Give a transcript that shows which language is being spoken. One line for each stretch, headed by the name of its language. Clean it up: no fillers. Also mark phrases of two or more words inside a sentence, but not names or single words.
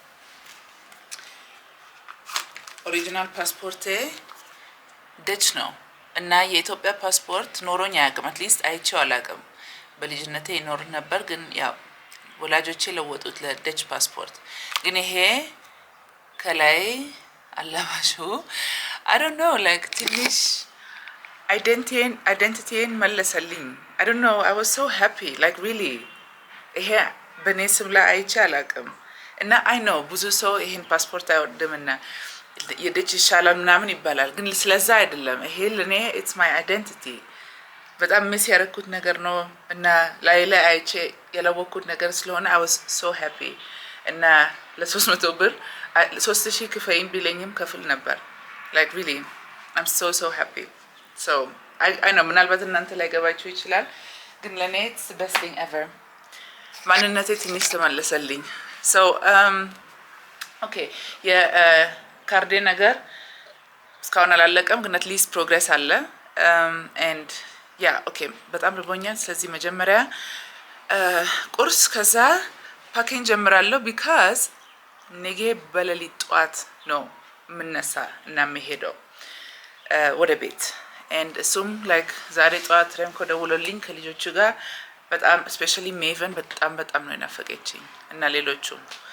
Amharic: ኦሪጂናል ፓስፖርቴ ደች ነው እና የኢትዮጵያ ፓስፖርት ኖሮኝ አያውቅም። አትሊስት አይቼው አላውቅም። በልጅነቴ ይኖር ነበር ግን ያው ወላጆቼ ለወጡት ለደች ፓስፖርት። ግን ይሄ ከላይ አላባሹ
English: I don't know like
Amharic: ትንሽ አይደንቲቲን መለሰልኝ።
English: I don't know I was so happy like really
Amharic: ይሄ በኔ ስም ላይ አይቼ አላውቅም እና
English: I know
Amharic: ብዙ ሰው ይሄን ፓስፖርት አይወድምና የደች ይሻላል ምናምን ይባላል። ግን ስለዛ አይደለም። ይሄ ለኔ
English: it's my identity
Amharic: በጣም ሚስ ያደረኩት ነገር ነው እና ላይ አይቼ ያላወቅኩት ነገር ስለሆነ
English: I was so happy
Amharic: እና ለ300 ብር 3000 ክፈይም ቢለኝም ከፍል ነበር
English: like really I'm so happy. So I know
Amharic: ምናልባት እናንተ ላይ ገባችሁ ይችላል ግን ለኔ
English: it's the best thing ever።
Amharic: ማንነቴ ትንሽ ተመለሰልኝ።
English: So okay
Amharic: የካርዴ ነገር እስካሁን አላለቀም፣ ግን አትሊስት ፕሮግረስ አለ።
English: and ya okay፣
Amharic: በጣም ርቦኛል። ስለዚህ መጀመሪያ ቁርስ፣ ከዛ ፓኬን ጀምራለሁ። ቢካዝ ነገ በሌሊት ጠዋት ነው የምነሳ እና የምሄደው ወደ ቤት። ኤንድ እሱም ላይክ ዛሬ ጠዋት ረምኮ ደውሎልኝ ከልጆቹ ጋር በጣም ስፔሻሊ ሜቨን በጣም ነው የናፈቀችኝ እና ሌሎቹም